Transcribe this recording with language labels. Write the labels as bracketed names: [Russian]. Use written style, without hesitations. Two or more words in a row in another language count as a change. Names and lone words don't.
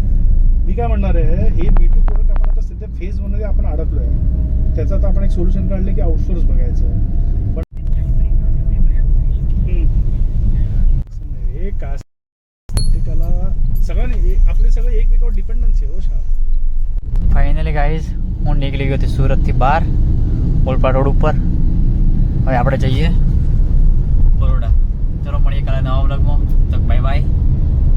[Marathi] मी काय म्हणणार आहे, हे B2 प्रोडक्ट आपण आता सध्या फेजमध्ये आपण अडकलो आहे. त्याचं आता आपण एक सोल्युशन काढलं की आउटसोर्स बघायचं. पण हे का प्रत्येकाला सगळ्यांनी आपले सगळे एकमेकावर डिपेंडन्सी हो शा. [English] finally guys [Gujarati] હું નીકળી ગયો હતી સુરતથી બહાર ઓલપાડ રોડ ઉપર. હવે આપણે જઈએ બરોડા. ચલો મળીએ કાલે નવા વ્લોગમાં. તો [English] bye bye.